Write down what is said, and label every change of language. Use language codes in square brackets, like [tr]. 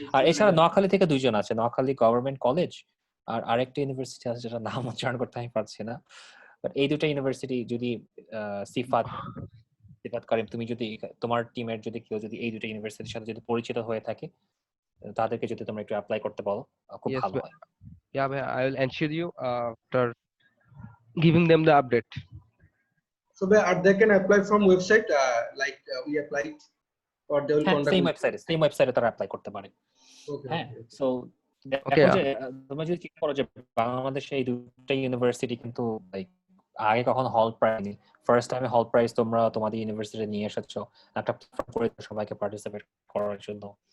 [bn] আর এছাড়া নোয়াখালী থেকে 2 জন আছে, নোয়াখালী গভর্নমেন্ট কলেজ, আর আরেকটা ইউনিভার্সিটি আছে যেটা নাম উচ্চারণ করতে আমি পারছি না, বাট এই দুটো ইউনিভার্সিটি যদি সিফাত করিম, তুমি যদি তোমার টিমের যদি কেউ যদি এই দুটো ইউনিভার্সিটির সাথে যদি পরিচিত হয়ে থাকে, তাদেরকে যদি তোমরা একটু অ্যাপ্লাই করতে বলো, খুব [en] Yes, [bn] ভালো হয়। [en] yeah, I will ensure you after giving them the update. So they can apply from website like we applied, or they will contact [bn] same ওয়েবসাইটে তারা অ্যাপ্লাই করতে পারে। হ্যাঁ, সো দেখো যে তোমরা যদি চিন্তা করো যে বাংলাদেশে এই দুটো ইউনিভার্সিটি কিন্তু লাইক আগে কখনো হল প্রাইজ, ফার্স্ট টাইমে হল প্রাইজ তোমরা তোমাদের ইউনিভার্সিটি নিয়ে এসেছো একটা প্ল্যাটফর্ম করে সবাইকে পার্টিসিপেট করার জন্য।